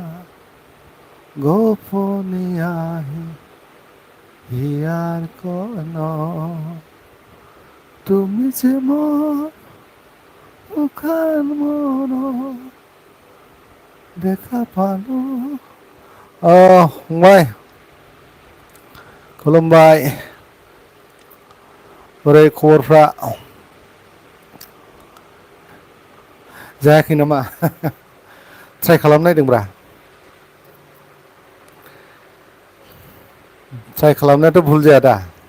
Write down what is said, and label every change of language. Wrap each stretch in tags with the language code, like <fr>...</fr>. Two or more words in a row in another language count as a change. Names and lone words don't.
<as>গোপনে আহি হিয়ার কোন তুমি যে মোর মুখার মন দেখা পালো।</as> <brx>फंबाय खुलुमबाय। बोरै खबरफ्रा जायाखै नामा? ट्राइ खालामनायदोंब्रा। ट्राइ खालामनायाथ' भुल जाया दा?</brx>